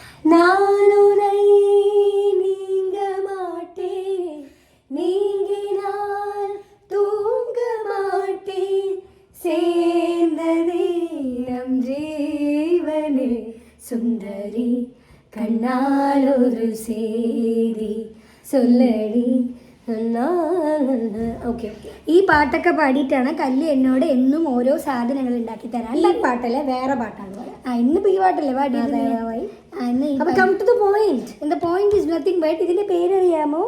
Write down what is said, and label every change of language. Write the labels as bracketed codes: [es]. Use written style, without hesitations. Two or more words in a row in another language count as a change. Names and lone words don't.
[ta] நான் உன்னை நீங்க மாட்டேன், நீங்கினால் தூங்க மாட்டேன், சேர்ந்ததே நம் ஜீவனே சுந்தரி, கண்ணால் ஒரு சேரி சொல்லடி. [ml] ഓക്കെ, ഈ പാട്ടൊക്കെ പാടിയിട്ടാണ് കല്ലി എന്നോട് എന്നും ഓരോ സാധനങ്ങൾ ഉണ്ടാക്കി തരാൻ. ഈ പാട്ടല്ലേ വേറെ പാട്ടാണ്. ഇന്നിപ്പോ ഈ പാട്ടല്ലേ പാടിയത്. ഇതിന്റെ പേരറിയാമോ?